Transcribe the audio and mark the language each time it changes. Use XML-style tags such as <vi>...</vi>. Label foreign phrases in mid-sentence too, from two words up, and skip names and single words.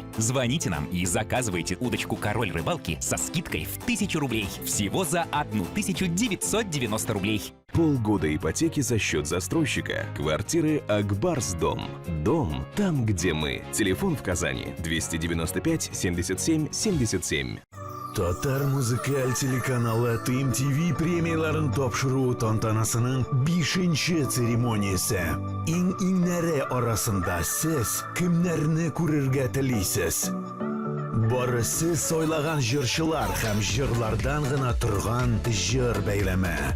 <ru>Звоните нам и заказывайте удочку «Король рыбалки» со скидкой в 1000 рублей. Всего за 1990 рублей. Полгода ипотеки за счет застройщика. Квартиры Акбарсдом. Дом там, где мы. Телефон в Казани 295 77 77.</ru> <tt>Татар музыкаль телеканалы TMTV премияларын тапшыру тантанасының 5-ші церемониясы. Иң-иңнәре арасында сез кемнәрне күрергә телисез? Бары сез сайлаган җырчылар һәм җырлардан гына торган җыр бәйләме.</tt>